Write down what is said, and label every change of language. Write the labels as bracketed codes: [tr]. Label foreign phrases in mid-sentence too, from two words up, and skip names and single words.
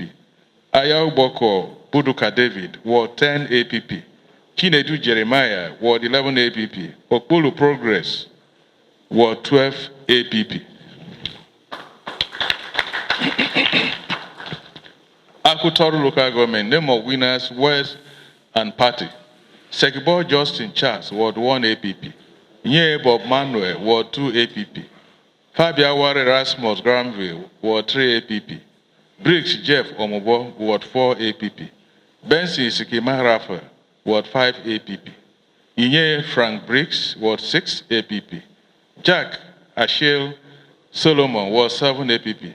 [en] Ayaw Boko Buduka David, Ward 10 APP. Chinedu Jeremiah, Ward 11 APP. Okpulu Progress, Ward 12 APP. Akutoru Local Government, name of winners, West and Party. Sekibo Justin Charles, Ward 1 APP. Nye Bob Manuel, Ward 2 APP. Fabia Ware Rasmus Granville, Ward 3 APP. Briggs Jeff Omobo, Ward 4 APP. Benson Sikima Rafa, Ward 5 APP. Inye Frank Briggs, Ward 6 APP. Jack Ashel Solomon, Ward 7 APP.